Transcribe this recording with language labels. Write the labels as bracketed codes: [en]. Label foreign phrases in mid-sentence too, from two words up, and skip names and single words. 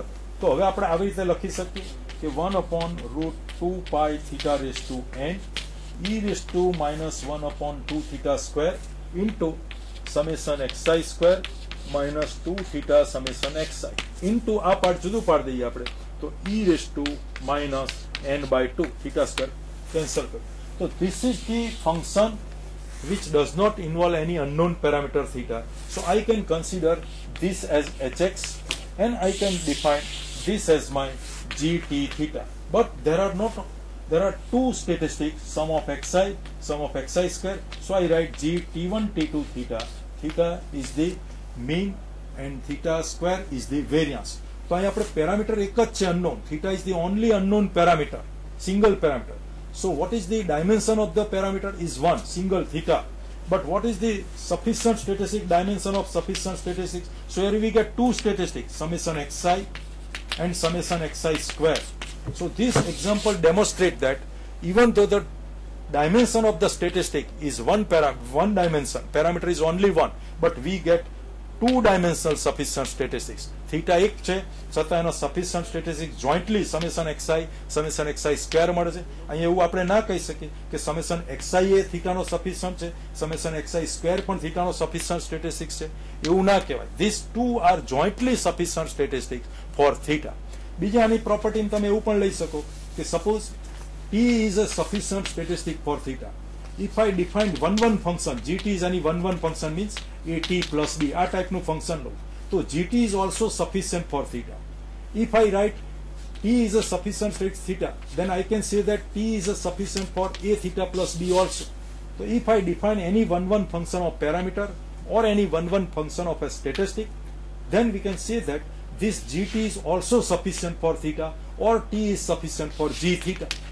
[gu] તો હવે આપણે આવી રીતે લખી શકીએ કે 1/√2π [en] theta raise to [gu] n e⁻1/2 [en] theta square into summation [gu] xi [en] square minus [gu] 2 [en] theta summation [gu] xi ઇન્ટુ આ પાર્ટ જુદું પાડી દઈએ આપણે તો e⁻n/2 [en] theta square cancel [gu] કરો. [en] તો this is the function which does not involve any unknown parameter theta. So I can consider this as hx and I can define this as my gt theta. But there are two statistics, sum of xi square. So I write gt1 t2 theta. Theta is the mean and theta square is the variance. [gu] तो અહીં આપણે પેરામીટર એક જ છે unknown. [en] Theta is the only unknown parameter, single parameter. So what is the dimension of the parameter is 1, single theta. But what is the sufficient statistic dimension of sufficient statistics? So here we get two statistics, summation xi and summation xi square. So this example demonstrates that even though the dimension of the statistic is one dimension, parameter is only one, but we get two-dimensional sufficient statistics. [gu] Theta એક છે છતાં એનો [en] sufficient statistics jointly summation xi square [gu] મળે છે. અહીં એવું આપણે ના કહી શકીએ કે [en] summation xi [gu] એ થીટાનો sufficient છે, [en] summation xi square [gu] પણ થીટાનો [en] sufficient statistics [gu] છે, એવું ના કહેવાય. [en] These two are jointly sufficient statistics for theta. [gu] બીજા આની પ્રોપર્ટી તમે એવું પણ લઈ શકો કે [en] suppose t is a sufficient statistic for theta. If I defined 1-1 function, gt is any 1-1 function means at plus b, [gu] આ ટાઈપનું ફંક્શન લો તો [en] gt is also sufficient for theta. If I write t is a sufficient statistic theta, then I can say that t is a sufficient for a theta plus b also. So if I define any 1-1 function of parameter or any 1-1 function of a statistic, then we can say that this gt is also sufficient for theta or t is sufficient for g theta.